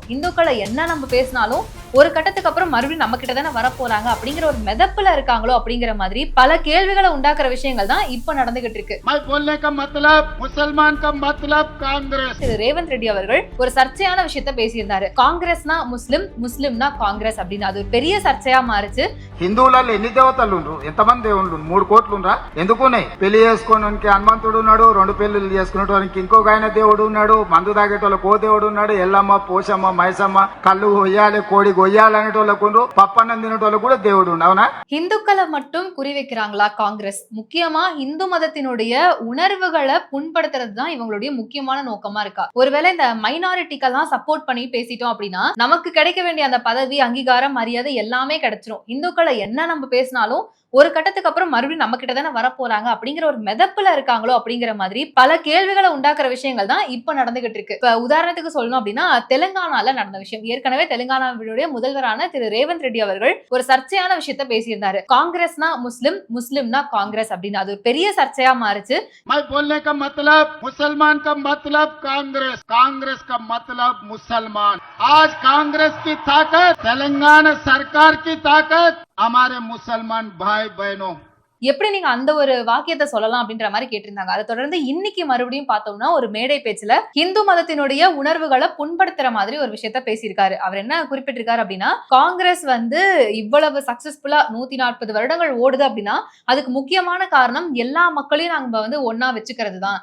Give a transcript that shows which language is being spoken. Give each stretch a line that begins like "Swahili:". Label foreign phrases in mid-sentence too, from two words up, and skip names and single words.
Tamil: இந்துக்களை என்ன நம்ம பேசினாலும் ஒரு கட்டத்துக்கு அப்புறம் மறுபடியும் நம்ம கிட்ட தானே வரப்போறாங்க அப்படிங்கிற ஒரு மெதப்புல இருக்காங்களோ அப்படிங்கிற மாதிரி பல கேள்விகளை உண்டாக்குற விஷயங்கள் தான் இப்ப நடந்துகிட்டு இருக்கு. திரு ரேவந்த் ரெட்டி அவர்கள் ஒரு சர்ச்சையான விஷயத்த பேசியிருந்தாரு. காங்கிரஸ்னா முஸ்லிம், முஸ்லிம்னா காங்கிரஸ் அப்படின்னு. அது ஒரு பெரிய சர்ச்சையா மாறிச்சு.
Telugu: హిందువులలో ఎన్ని దేవతలు ఉండ్రు, ఎంతమంది దేవుళ్ళు? 3 కోట్లు ఉండ్రా? ఎందుకున్నాయి? పెళ్లి చేసుకోవడానికి హనుమంతుడు ఉన్నాడు, 2 పెళ్లిళ్ళు చేసుకునేటానికి ఇంకొక ఆయన దేవుడు ఉన్నాడు, మందు తాగేటోళ్ళకి ఓ దేవుడు ఉన్నాడు, ఎల్లమ్మ, పోషమ్మ, మైసమ్మ, కళ్ళు కొయ్యాలి, కోడి కొయ్యాలి అనేటోళ్ళకు, పప్పన్నం తినేటోళ్ళకు కూడా దేవుడు ఉండు. అవునా?
Tamil: இந்துக்களை மட்டும் குறி வைக்கிறாங்களா காங்கிரஸ்? முக்கியமா இந்து மதத்தினுடைய உணர்வுகளை புண்படுத்துறது தான் இவங்களுடைய முக்கியமான நோக்கமா இருக்கா? ஒருவேளை இந்த மைனாரிட்டிக்கெல்லாம் சப்போர்ட் பண்ணி பேசிட்டோம் அப்படின்னா நமக்கு கிடைக்க வேண்டிய அந்த பதவி, அங்கீகாரம், மரியாதை எல்லாமே கிடைச்சிரும். இந்துக்களை என்ன நம்ம பேசினாலும் ஒரு கட்டத்துக்கு அப்புறம் மறுபடியும் நம்ம கிட்ட தானே வரப்போறாங்க அப்படிங்கிற ஒரு மெதப்புல இருக்காங்களோ அப்படிங்கிற மாதிரி பல கேள்விகளை உண்டாக்குற விஷயங்கள் தான் இப்ப நடந்துகிட்டு இருக்கு. இப்ப உதாரணத்துக்கு சொல்லணும் அப்படின்னா தெலுங்கானால நடந்த விஷயம். ஏற்கனவே தெலுங்கானாவுடைய முதல்வரான திரு ரேவந்த் ரெட்டி அவர்கள் ஒரு சர்ச்சையான விஷயத்த பேசியிருந்தாரு. காங்கிரஸ்னா முஸ்லிம், முஸ்லிம்னா காங்கிரஸ் அப்படின்னு. அது ஒரு பெரிய சர்ச்சையா மாறிச்சு.
Hindi: मुसलमान का मतलब कांग्रेस, कांग्रेस का मतलब मुसलमान. आज कांग्रेस की ताकत, तेलंगाना सरकार की ताकत हमारे मुसलमान भाई बहनों.
Tamil: எப்படி நீங்க அந்த ஒரு வாக்கியத்தை சொல்லலாம் அப்படின்ற மாதிரி கேட்டிருந்தாங்க. அதை தொடர்ந்து இன்னைக்கு மறுபடியும் பார்த்தோம்னா ஒரு மேடை பேச்சுல இந்து மதத்தினுடைய உணர்வுகளை புண்படுத்துற மாதிரி ஒரு விஷயத்த பேசியிருக்காரு. அவர் என்ன குறிப்பிட்டிருக்காரு அப்படின்னா, காங்கிரஸ் வந்து இவ்வளவு சக்சஸ்ஃபுல்லா 140 வருடங்கள் ஓடுது அப்படின்னா அதுக்கு முக்கியமான காரணம் எல்லா மக்களையும் நாங்க வந்து ஒன்னா வச்சுக்கிறது தான்.